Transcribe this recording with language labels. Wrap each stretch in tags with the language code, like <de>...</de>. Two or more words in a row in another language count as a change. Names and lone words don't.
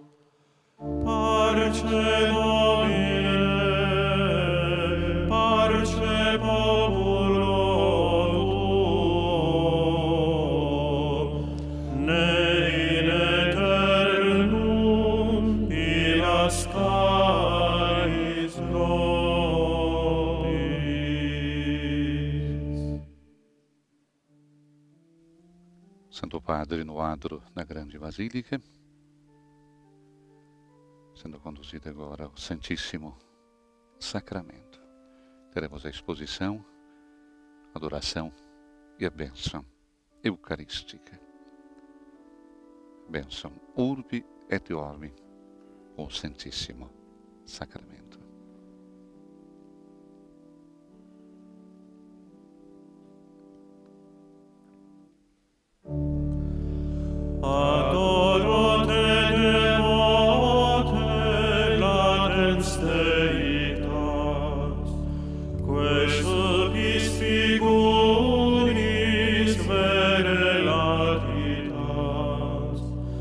<la>Parce Domine, parce populo tuo, ne in aeternum illascaris nobis.</la> <pt>Santo Padre no adro da grande Basílica, sendo conduzido agora ao Santíssimo Sacramento. Teremos a exposição, adoração e a bênção eucarística. Bênção</pt> <la>Urbi et Orbi,</la> <pt>o Santíssimo Sacramento.</pt> <la>Adoro te devote latens deitas, quae sulpis figuris vere latitas,</la>